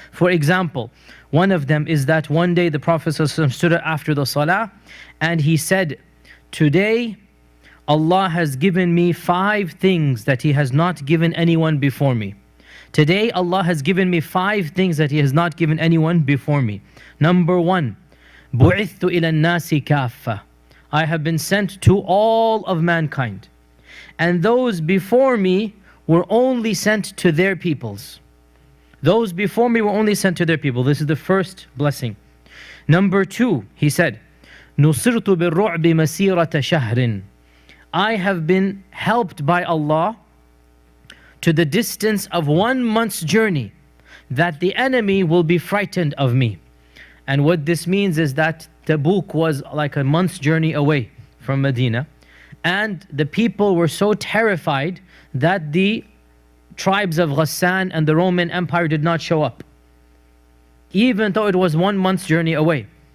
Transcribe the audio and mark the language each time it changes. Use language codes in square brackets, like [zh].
[en] For example, one of them is that one day the Prophet ﷺ stood after the salah and he said, today Allah has given me 5 things that He has not given anyone before me. Today Allah has given me 5 things that He has not given anyone before me. Number 1, [ar] بُعِثْتُ إِلَى النَّاسِ كَافَّةً. [en] I have been sent to all of mankind. And those before me were only sent to their peoples. Those before me were only sent to their people. This is the first blessing. Number 2, he said, [ar] نُصِرْتُ بِالرُّعْبِ مَسِيرَةَ شَهْرٍ. [en] I have been helped by Allah to the distance of 1 month's journey, that the enemy will be frightened of me. And what this means is that Tabuk was like a month's journey away from Medina, and the people were so terrified that the tribes of Ghassan and the Roman Empire did not show up, even though it was 1 month's journey away.